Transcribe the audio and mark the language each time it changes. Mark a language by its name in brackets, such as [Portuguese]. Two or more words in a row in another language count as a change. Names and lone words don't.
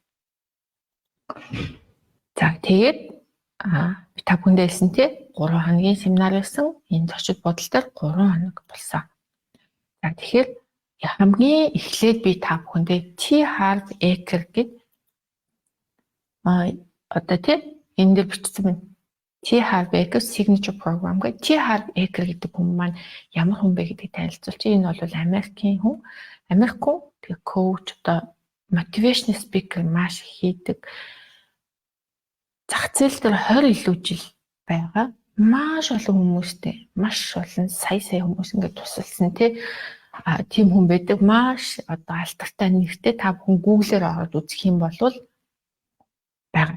[Mongolian] За тэгээд би та бүхэндээ хэлсэн тий 3 хоногийн семинар байсан. Энэ зочид бодол дээр 3 хоног болсон. За тэгэхээр хамгийн эхлээд би та бүхэндээ T. Harv Eker гэдэг одоо тий энэ дээр бичсэн байна. T. Harv Eker [English] signature program [Mongolian] гэдэг. T. Harv Eker гэдэг хүн маань ямар хүн бэ гэдгийг танилцуулчих. Энэ бол Америкийн хүн. Америк хүн тэгээ коуч одоо [English] motivational speaker [Mongolian] маш хийдэг. Зах зээл дээр 20 илүү жил байгаа. Маш олон хүмүүстэй маш олон сая хүмүүс ингээд тусалсан тий тийм хүн байдаг. Маш одоо алдартай нэртэй та бүхэн Google-ээр ороод үзэх юм бол байгаа.